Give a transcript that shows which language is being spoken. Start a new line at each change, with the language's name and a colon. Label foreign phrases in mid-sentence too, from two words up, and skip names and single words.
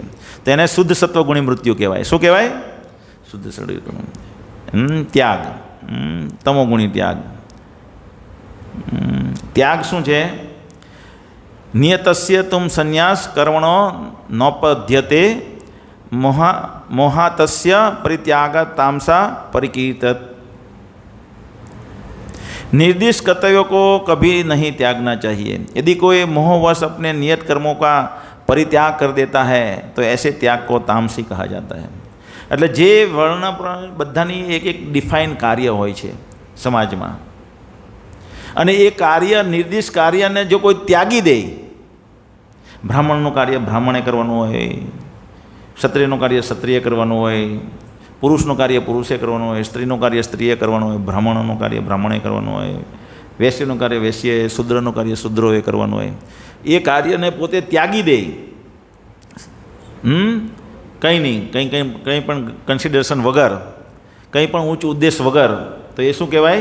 Gujarati: તો એને શુદ્ધ સત્વગુણી મૃત્યુ કહેવાય. શું કહેવાય? શુદ્ધ સત્વગુણ. ત્યાગ, તમોગુણી ત્યાગ. ત્યાગ શું છે?
Sanskrit: નિયતસ્ય તુમ સંન્યાસ કર્મણો નોપદ્યતે मोहातस्य परित्याग तामसा परिकीर्तत।
Hindi: निर्दिष्ट कर्तव्यों को कभी नहीं त्यागना चाहिए। यदि कोई मोहवश अपने नियत कर्मों का परित्याग कर देता है तो ऐसे त्याग को तामसी कहा जाता है।
Gujarati: એટલે જે વર્ણ બધાની એક એક ડિફાઇન કાર્ય હોય છે સમાજમાં, અને એ કાર્ય નિર્દિષ્ટ કાર્યને જો કોઈ ત્યાગી દે, બ્રાહ્મણનું કાર્ય બ્રાહ્મણે કરવાનું હોય, ક્ષત્રિયનું કાર્ય ક્ષત્રિય કરવાનું હોય, પુરુષનું કાર્ય પુરુષે કરવાનું હોય, સ્ત્રીનું કાર્ય સ્ત્રીએ કરવાનું હોય, બ્રાહ્મણનું કાર્ય બ્રાહ્મણે કરવાનું હોય, વૈશ્યનું કાર્ય વૈશ્યએ, શૂદ્રનું કાર્ય શૂદ્રોએ કરવાનું હોય, એ કાર્યને પોતે ત્યાગી દે, કંઈ નહીં, કંઈ પણ કન્સિડરેશન વગર, કંઈ પણ ઉચ્ચ ઉદ્દેશ વગર, તો એ શું કહેવાય?